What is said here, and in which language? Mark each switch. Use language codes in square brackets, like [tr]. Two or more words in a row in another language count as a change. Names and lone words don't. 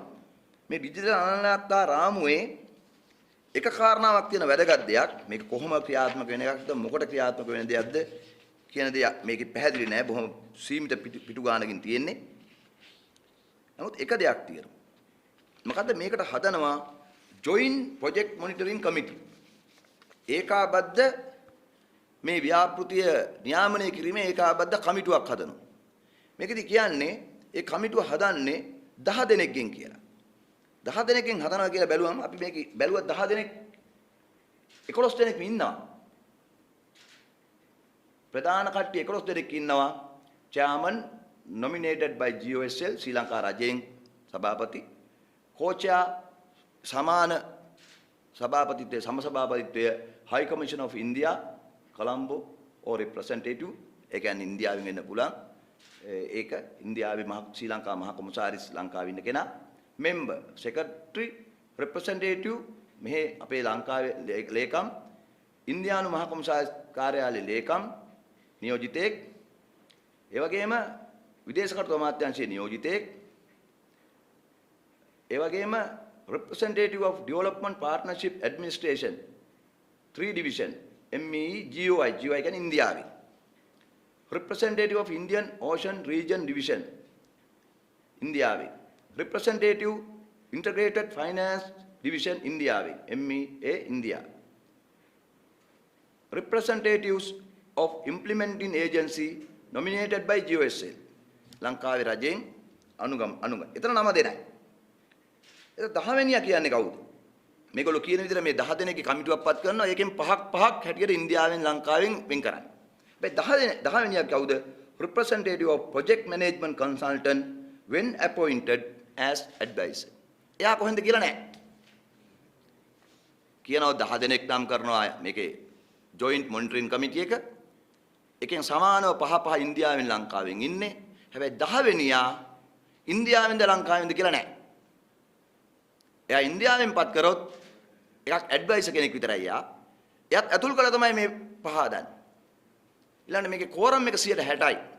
[si] මේ ඩිජිටල් අනන්‍යතා රාමුවේ එක කාරණාවක් තියෙන වැදගත් දෙයක්. මේක කොහොම ක්‍රියාත්මක වෙන එකක්ද මොකට ක්‍රියාත්මක වෙන දෙයක්ද කියන දේ මේකේ පැහැදිලි නෑ. බොහොම සීමිත පිටු ගානකින් තියෙන්නේ. නමුත් එක දෙයක් තියෙනවා. මොකද්ද මේකට හදනවා [en] joint project monitoring committee. [si] ඒකාබද්ධ මේ ව්‍යාපෘතිය නියාමනය කිරීමේ ඒකාබද්ධ කමිටුවක් හදනවා. මේකෙදි කියන්නේ ඒ කමිටුව හදන්නේ 10 දෙනෙක්ගෙන් කියලා. 10 දෙනෙක්ගෙන් හදනවා කියලා බැලුවම අපි මේක බැලුවා 10 දෙනෙක් 11 දෙනෙක් ඉන්නවා. ප්‍රධාන කට්ටිය 11 දෙනෙක් ඉන්නවා. [en] chairman nominated by GOSL [si] ශ්‍රී ලංකා රජයෙන් සභාපති කෝචා සමාන සභාපතිත්වයේ සමසභාපතිත්වය High [en] Commission of India Colombo or representative [si] ඒ කියන්නේ ඉන්දියාවෙන් එන්න පුළුවන් ඒක ඉන්දියාවේ ශ්‍රී ලංකා මහ කොමසාරිස් ලංකාවේ ඉන්න කෙනා [en] member secretary representative [si] මෙහි අපේ ලංකාවේ ලේකම් ඉන්දියානු මහ කොමසාරිස් කාර්යාලයේ ලේකම් නියෝජිතෙක් ඒ වගේම විදේශ කටයුතු අමාත්‍යාංශයේ නියෝජිතෙක් ඒ වගේම [en] representative of development partnership administration 3 division MEE GOI [si] කියන්නේ ඉන්දියාවේ [en] representative of Indian Ocean Region division ඉන්දියාවේ representative integrated finance division ඉන්දියාවේ MEA India representatives of implementing agency nominated by GOSL [si] ලංකාවේ රජයෙන් අනුගම එතන නම දෙනයි. ඒක 10 වෙනියා කියන්නේ කවුද? මේගොල්ලෝ කියන විදිහට මේ 10 දෙනෙක්ගේ කමිටුවක් පත් කරනවා. ඒකෙන් පහක් හැටියට ඉන්දියාවෙන් ලංකාවෙන් වෙන් කරන්නේ. හැබැයි 10 වෙනියා කවුද? [en] representative of project management consultant when appointed as advisor. [si] එයා කොහෙන්ද කියලා නැහැ. කියනවා 10 දෙනෙක් නම් කරනවා මේකේ [en] joint monitoring committee [si] එක. එකෙන් සමානව පහ ඉන්දියාවෙන් ලංකාවෙන් ඉන්නේ. හැබැයි 10 වෙනියා ඉන්දියාවෙන්ද ලංකාවෙන්ද කියලා නැහැ. එයා ඉන්දියාවෙන් පත් කරොත් එකක් ඇඩ්වයිසර් කෙනෙක් විතරයි යා. එයාත් ඇතුල් කළා තමයි මේ පහ හදන්නේ. ඊළඟට මේකේ කෝරම් එක 60යි.